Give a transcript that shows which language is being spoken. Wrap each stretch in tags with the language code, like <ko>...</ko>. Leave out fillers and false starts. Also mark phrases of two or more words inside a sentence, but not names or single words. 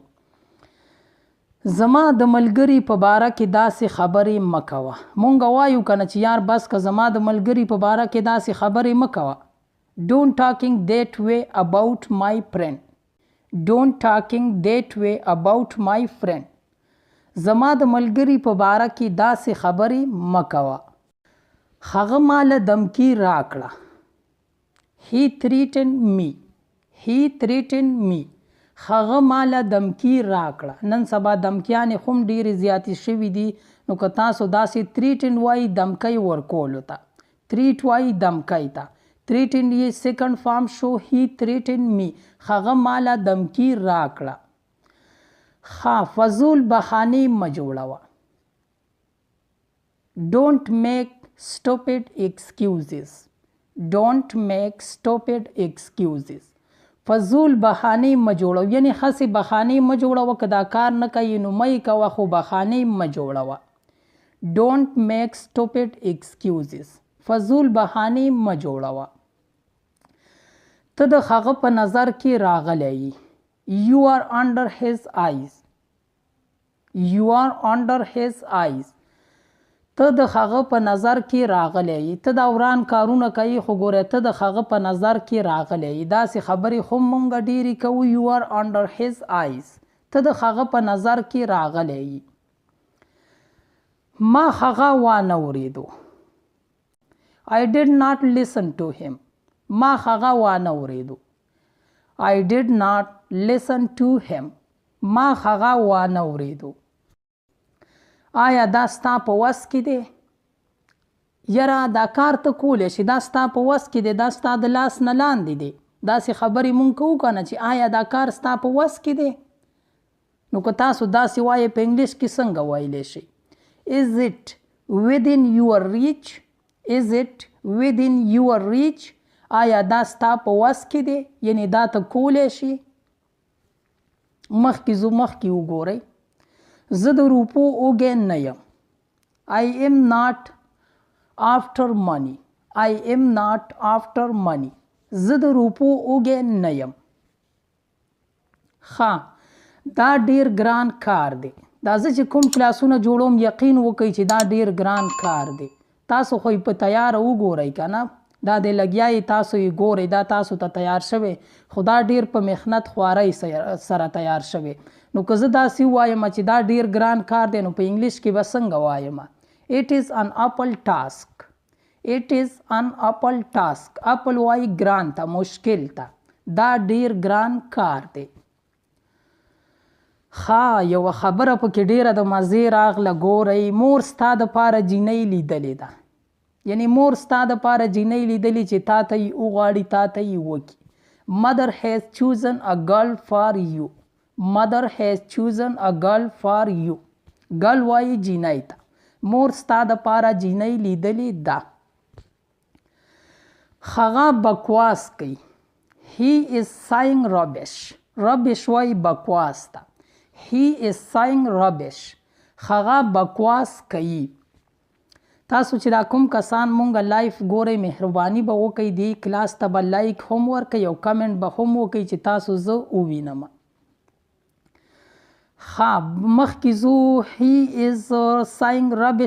<ps>زما د ملګري په باره کې داسې خبرې مه کوه. مونږ وایو کنه چې یار بس که زما د ملګري په باره کې داسې خبرې مه کوه.</ps> <en>Don't talking that way about my friend. Don't talking that way about my friend.</en> <ps>زما د ملګري په باره کې داسې خبرې مه کوه. هغه ماله دمکی راکړه.</ps> <en>He threatened me. He threatened me.</en> <ps>هغه ماله دمکی راکړه. نن سبا دمکیانې هم ډېرې زیاتې شوي دي، نو که تاسو داسې threaten وایي دمکی ورکولو ته، threat وایي دمکی ته. threaten یې سیکنډ فارم شو.</ps> <en>he threatened me.</en> <ps>هغه ماله دمکی راکړه. فضول بهانې مه جوړوه.</ps> <en>Don't make stupid excuses. Don't make stupid excuses.</en> <ps>فضول بهانې مه جوړوه، یعنی هسې بهانې مه جوړوه. که دا کار نه کوي نو مه یې کوه، خو بهانې مه جوړوه.</ps> <en>Don't make stupid excuses.</en> <ps>فضول بهانې مه جوړوه. ته د هغه په نظر کې راغلی یې.</ps> <en>You are under his eyes. You are under his eyes.</en> <ps>ته د هغه په نظر کې راغلی یې. ته دا وران کارونه کوي، خو ګوره ته د هغه په نظر کې راغلی یې. داسې خبرې هم مونږ ډېرې کوو.</ps> <en>You are under his eyes.</en> <ps>ته د هغه په نظر کې راغلی یې. ما هغه وانه اورېدو.</ps> <en>I did not listen to him.</en> <ps>ما هغه وانه اورېدو.</ps> <en>I did not listen to him.</en> <ps>ما هغه وانه اورېدو. آیا دا ستا په وس کې دی؟ یاره دا کار ته کولی شي، دا ستا په وس کې دی، دا ستا د لاس نه لاندې دی. داسې خبرې مونږ کوو که نه چې آیا دا کار ستا په وس کې دی؟ نو که تاسو داسې وایې په انګلیش کې څنګه ویلی شئ؟</ps> <en>Is it within your reach? Is it within your reach?</en> <ps>آیا دا ستا په وس کې دی؟ یعنی دا ته کولی شي؟ مخکې ځو، مخکې وګورئ. زه د روپو اوږی نه یم.</ps> <en>I am not after money. I am not after money.</en> <ps>زه د روپو اوږی نه یم. دا ډیر ګران کار دی. دا زه چې کوم کلاسونه جوړوم یقین وکړئ چې دا ډیر ګران کار دی. تاسو خو په تیاره وګورئ که نه، دا د لګیا یې تاسو یې ګورئ، دا تاسو ته تیار شوی، خو دا ډیر په محنت خوارۍ سره تیار شوی. نو که زه داسې ووایم چې دا ډیر ګران کار دی، نو په انګلیش کې به څنګه وایم؟</ps> <en>It is an apple task. It is an apple task.</en> <ps>اپل وایي ګران ته، مشکل ته. دا ډیر ګران کار دی. یوه خبره پکې ډیره د مزې راغله. ګورئ، مور ستا دپاره جینۍ لیدلې ده. یعنی مور ستا دپاره جینۍ لیدلې چې تا ته یې وغواړي، تا ته یې وکړي.</ps> <en>Mother has chosen a girl for you. Mother has chosen a girl for you.</en> <ps>girl وایي جینۍ ته. مور ستا دپاره جینۍ لیدلې ده. هغه بکواس کوي.</ps> <en>He is saying rubbish. rubbish</en> <ps>وایي بکواس ته.</ps> <en>He is saying rubbish.</en> <ps>هغه بکواس کوي. تاسو چې دا کوم کسان مونږ لایف ګورئ، مهرباني به وکئ دې کلاس ته به لایک هم ورکئ او کمنټ به هم وکئ چې تاسو زه ووینم. مخکې ځو.</ps> <en>He is saying rubbish.</en>